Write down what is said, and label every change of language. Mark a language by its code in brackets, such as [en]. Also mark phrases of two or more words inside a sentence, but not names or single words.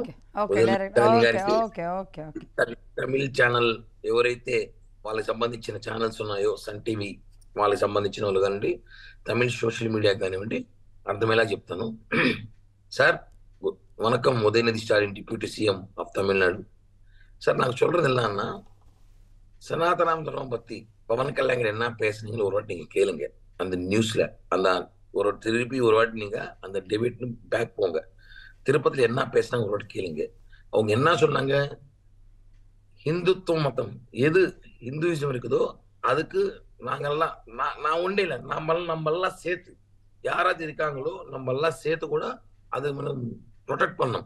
[te] తమిళ ఛానల్ ఎవరైతే వాళ్ళకి సంబంధించిన ఛానల్స్ ఉన్నాయో, సన్ టీవీ వాళ్ళకి సంబంధించిన వాళ్ళు కానివ్వండి, తమిళ సోషల్ మీడియా కానివ్వండి, అర్థమయ్యేలా చెప్తాను. [ta] சார் வணக்கம், [en] ఉదయనిధి స్టాలిన్ deputy CM of Tamil Nadu. [ta] சார் நாங்க சொல்றது என்னன்னா, சனாதன தர்மம் பத்தி பவன் கல்யாண் என்ன பேசுனீங்கன்னு ஒரு வாட்டி நீங்க கேளுங்க. அந்த நியூஸ்ல அந்த ஒரு திருப்பி ஒரு வாட்டி நீங்க அந்த [en] debate back [ta] போங்க, திருப்பதில என்ன பேசினாங்க ஒரு வாட்டி கேளுங்க. அவங்க என்ன சொன்னாங்க, ஹிந்துத்துவ மதம் எது ஹிந்துயிசம் இருக்குதோ அதுக்கு நாங்கெல்லாம் நான் ஒன்றே இல்லை, நம்மெல்லாம் சேர்த்து யாராவது இருக்காங்களோ நம்மெல்லாம் சேர்த்து கூட அது మనం ப்ரொடெக்ட் பண்ணோம்.